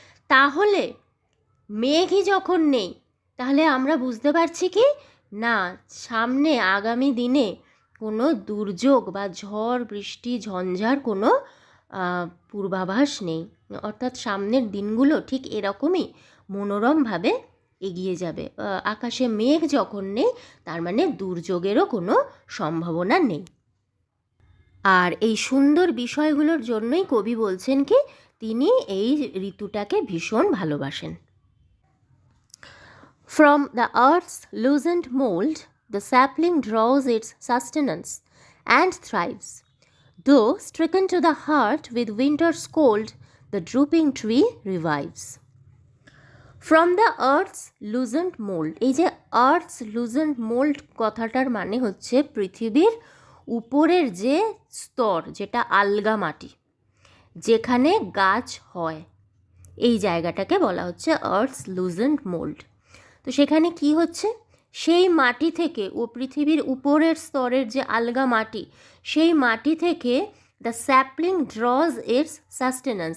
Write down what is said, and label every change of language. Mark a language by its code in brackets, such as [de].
[bn] তাহলে মেঘই যখন নেই, তাহলে আমরা বুঝতে পারছি কি না, সামনে আগামী দিনে কোনো দুর্যোগ বা ঝড় বৃষ্টি ঝঞ্ঝার কোনো পূর্বাভাস নেই, অর্থাৎ সামনের দিনগুলো ঠিক এরকমই মনোরমভাবে এগিয়ে যাবে। আকাশে মেঘ যখন নেই, তার মানে দুর্যোগেরও কোনো সম্ভাবনা নেই। আর এই সুন্দর বিষয়গুলোর জন্যই কবি বলছেন কি তিনি এই ঋতুটাকে ভীষণ ভালোবাসেন। [en] From the earth's loosened mold, the sapling draws its sustenance and thrives. Though stricken to the heart with winter's cold, the drooping tree revives. From the earth's loosened mold, [bn] এই যে [en] earth's loosened mold [bn] কথাটার মানে হচ্ছে পৃথিবীর উপরের যে স্তর, যেটা আলগা মাটি, যেখানে গাছ হয়, এই জায়গাটাকে বলা হচ্ছে [en] Earth's loosened mould. [bn] তো সেখানে কি হচ্ছে, সেই মাটি থেকে ও পৃথিবীর উপরের স্তরের যে আলগা মাটি, সেই মাটি থেকে [en] The sapling draws its sustenance.